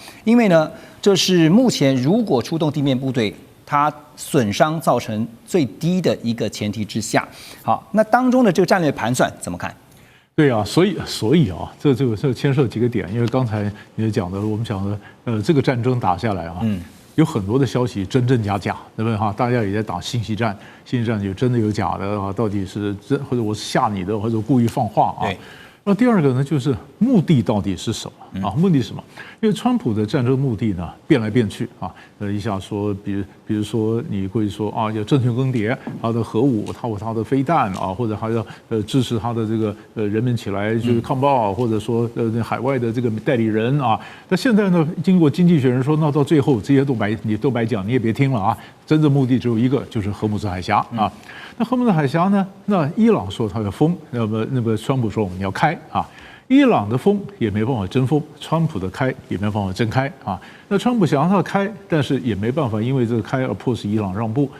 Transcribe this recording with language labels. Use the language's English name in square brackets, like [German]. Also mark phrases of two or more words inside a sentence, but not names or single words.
[Chinese] 因為呢，這是目前如果出動地面部隊，它損傷造成最低的一個前提之下。好，那當中的這個戰略盤算怎麼看？對啊，所以啊，這牽涉幾個點。因為剛才你講的，我們講的，這個戰爭打下來啊，有很多的消息真真假假，對不對哈？大家也在打信息戰，信息戰有真的有假的啊，到底是真或者我是嚇你的，或者故意放話啊？那第二個呢，就是目的到底是什麼啊？目的是什麼？因為川普的戰爭目的呢，變來變去啊。一下說，比如說你會說啊，要政權更迭，他的核武，他的飛彈啊，或者還要支持他的這個人民起來就是抗暴，或者說海外的這個代理人啊。那現在呢，經過經濟學人說，那到最後這些都白講，你也別聽了啊。真正目的只有一個，就是荷姆茲海峽啊。那荷姆茲海峽呢？那伊朗說它要封，那麼川普说我們要開啊。伊朗的封也沒辦法真封，川普的開也沒辦法真開啊。那川普想讓它開，但是也沒辦法因為這個開而迫使伊朗讓步。